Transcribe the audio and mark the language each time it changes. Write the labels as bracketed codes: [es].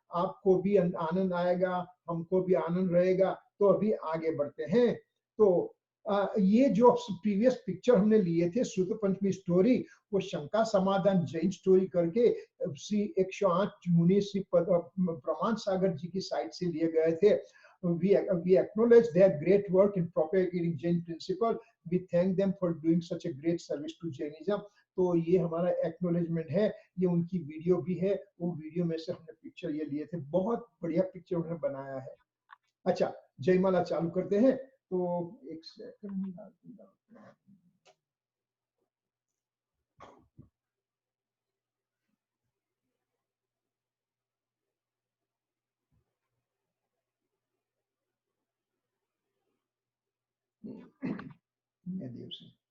[hi] आपको भी आनंद आएगा, हमको भी आनंद रहेगा। तो अभी आगे बढ़ते हैं। तो ये जो प्रीवियस पिक्चर हमने लिए थे सुत पंचमी स्टोरी, वो शंका समाधान जैन स्टोरी करके श्री 108 मुनि श्री प्रमाण सागर जी की साइट से लिए गए थे। [en] We acknowledge their great work in propagating Jain principle. We thank them for doing such a great service to Jainism. [hi] तो ये हमारा एक्नोलेजमेंट है। ये उनकी वीडियो भी है, वो वीडियो में से हमने पिक्चर ये लिए थे। बहुत बढ़िया पिक्चर उन्होंने बनाया है। अच्छा, जयमाला चालू करते हैं। तो एक सेकंड, देव से